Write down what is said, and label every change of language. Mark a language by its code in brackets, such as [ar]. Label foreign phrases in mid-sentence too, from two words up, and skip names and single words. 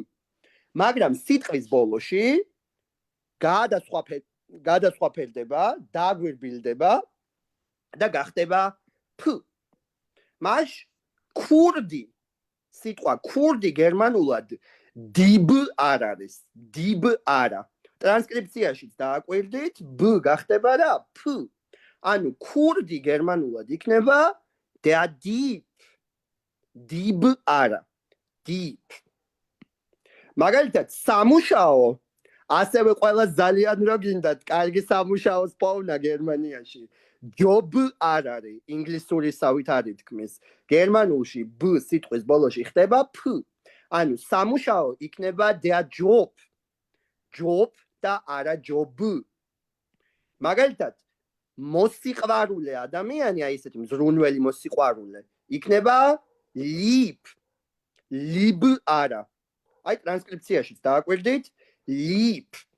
[ka] მაგრამ სიტყვის ბოლოში გადასხვაფერდება, დაგვირბილდება და გახდება p. მას ქურდი, სიტყვა ქურდი გერმანულად dib არ არის, dib არა. ტრანსკრიფციაშიც დააკვირდით, b გახდება რა? p. ანუ ქურდი გერმანულად იქნება [de] der Dieb. [ka] dib არა, dib. მაგალითად, სამუშაო ასევე ყველა ძალიან რო გინდათ, კარგი სამუშაოს პოვნა გერმანიაში. job არ არის, ინგლისურისავით არ ითქმის. გერმანულში b სიტყვის ბოლოში ხდება p. ანუ სამუშაო იქნება [de] der Job. [ka] job და არა job. მაგალითად, მოსიყვარულე ადამიანი, აი ესეთი მზრუნველი მოსიყვარულე, იქნება lieb. lieb არა. აი ტრანსკრიფციაშიც დააკვირდით, lieb.